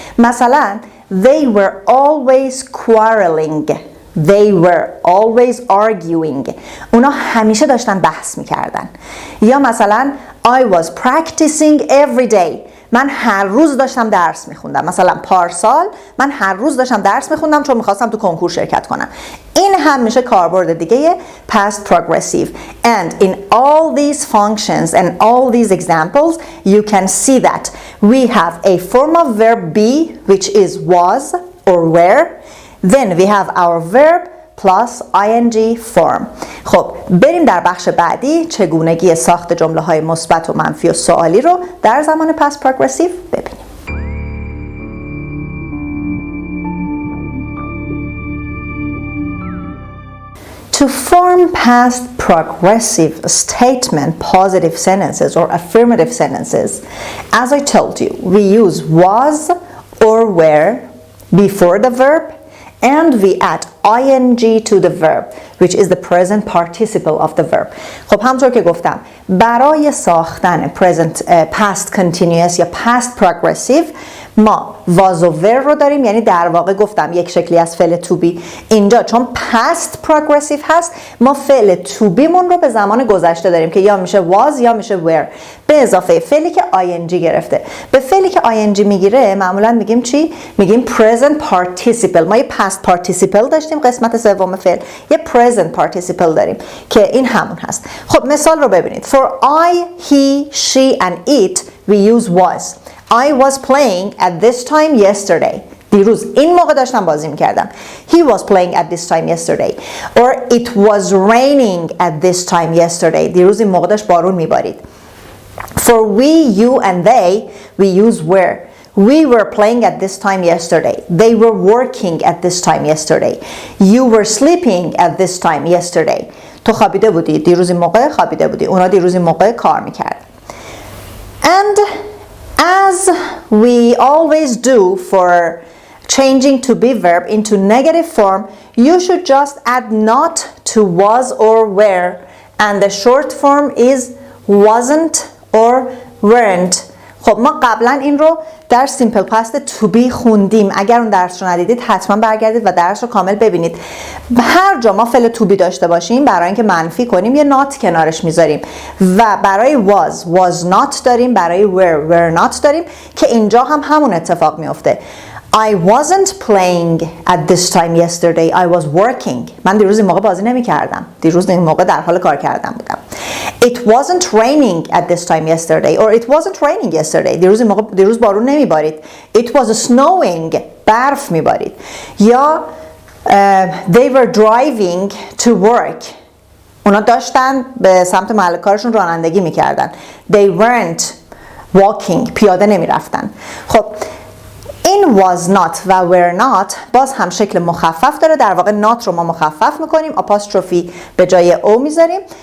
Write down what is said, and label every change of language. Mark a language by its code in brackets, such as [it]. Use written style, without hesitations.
[fa] مثلا [en] they were always quarreling. They were always arguing. [fa] اونا همیشه داشتن بحث میکردن. یا مثلا [en] I was practicing every day. [fa] من هر روز داشتم درس میخوندم. مثلا پارسال من هر روز داشتم درس میخوندم چون میخواستم تو کنکور شرکت کنم. این هم میشه کاربرد دیگه past progressive. [en] And in all these functions and all these examples you can see that we have a form of verb be which is was or were. Then we have our verb plus ing form. [fa] خب بریم در بخش بعدی چگونگی ساخت جمله های مثبت و منفی و سوالی رو در زمان past progressive ببینیم. [en] To form past progressive statement positive sentences or affirmative sentences, as I told you, we use was or were before the verb and we add ing to the verb which is the present participle of the verb. [fa] خب همطور که گفتم برای ساختن past continuous یا past progressive ما was و were رو داریم، یعنی در واقع گفتم یک شکلی از فعل to be. اینجا چون past progressive هست ما فعل to be مون رو به زمان گذشته داریم که یا میشه was یا میشه were به اضافه فعلی که ing گرفته. به فعلی که ing میگیره معمولا میگیم چی؟ میگیم present participle. ما یه past participle داشتیم قسمت سوم فعل، یه present participle داریم که این همون هست. خب مثال رو ببینید. [en] For I, he, she and it we use was. I was playing at this time yesterday. [fa] دیروز این موقع داشتم بازی میکردم. [en] He was playing at this time yesterday. Or it was raining at this time yesterday. [fa] دیروز این موقع داشت بارون میبارید. [en] For we, you and they we use were. We were playing at this time yesterday. They were working at this time yesterday. You were sleeping at this time yesterday. [fa] تو خوابیده بودی. دیروز این موقع خوابیده بودی. اونا دیروز این موقع کار میکرد. [en] And as we always do for changing to be verb into negative form, you should just add not to was or were, and the short form is wasn't or weren't. [fa] خب ما قبلا این رو در سیمپل پاست تو بی خوندیم. اگر اون درس رو ندیدید حتما برگردید و درس رو کامل ببینید. هر جا ما فعل تو بی داشته باشیم برای اینکه منفی کنیم یه not کنارش میذاریم و برای was not داریم، برای were not داریم که اینجا هم همون اتفاق میفته. [en] I wasn't playing at this time yesterday. I was working. [fa] من دیروز این موقع بازی نمی کردم. دیروز این موقع در حال کار کردن بودم. [en] It wasn't raining at this time yesterday. Or it wasn't raining yesterday. [fa] دیروز بارون نمی بارید. [en] It was snowing. [fa] برف می بارید. یا [en] they were driving to work. [fa] اونا داشتن به سمت محل کارشون رانندگی می کردن. [en] They weren't walking. [fa] پیاده نمی رفتن. خب این was not و were not باز هم شکل مخفف داره. در واقع not رو ما مخفف میکنیم، آپاستروفی به جای او میذاریم.